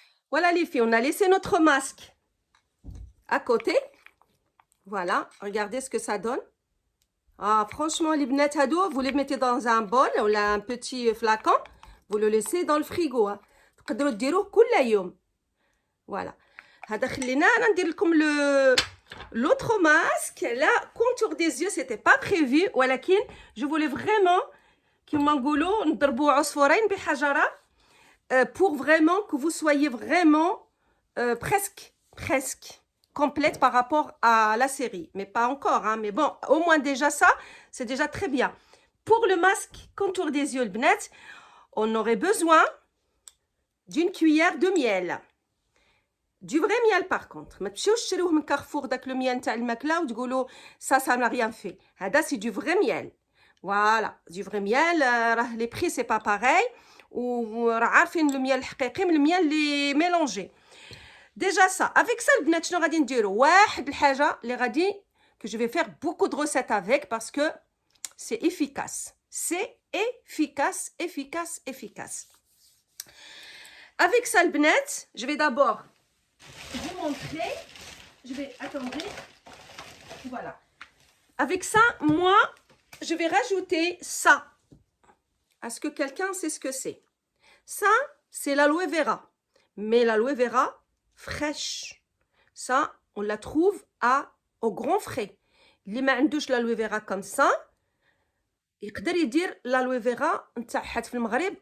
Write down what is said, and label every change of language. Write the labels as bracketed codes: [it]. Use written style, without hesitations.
[fr] Voilà les filles, on a laissé notre masque à côté. Voilà, regardez ce que ça donne. Ah, franchement, les bnettes hado, vous les mettez dans un bol ou là, un petit flacon. Vous le laissez dans le frigo. [ar] تقدروا تديروه كل يوم. Voilà. هذا خلينا انا ندير لكم [fr] l'autre masque. Là, contour des yeux, c'était pas prévu. ولكن je voulais vraiment [ar] كيما نقولوا نضربوا عصفورين بحجرة [fr] pour vraiment que vous soyez vraiment presque complète par rapport à la série. Mais pas encore, hein. Mais bon, au moins déjà ça, c'est déjà très bien. Pour le masque contour des yeux, le bnet, on aurait besoin d'une cuillère de miel. Du vrai miel par contre. [ar] ما تمشيوش تشريوه من كارفور داك لو ميل نتاع الماكله وتقولوا [fr] ça n'a rien fait. [ar] هذا [fr] c'est du vrai miel. Voilà, du vrai miel. [ar] راه [fr] les prix c'est pas pareil. [ar] وراه عارفين الميل الحقيقي من الميل اللي ميلونجي. [fr] Déjà ça, avec ça, [ar] البنات شنو غادي نديرو؟ واحد الحاجة اللي غادي [fr] que je vais faire beaucoup de recettes avec parce que c'est efficace. C'est efficace, efficace, efficace. Avec ça, البنات, je vais d'abord vous montrer je vais attendre. Voilà. Avec ça, moi, je vais rajouter ça. Est-ce que quelqu'un sait ce que c'est? Ça, c'est l'aloe vera. Mais l'aloe vera fraîche. Ça, on la trouve au grand frais. [ar] اللي ما عندوش l'aloe vera [fr] comme ça, [ar] يقدر يدير l'aloe vera نتاع حد في المغرب.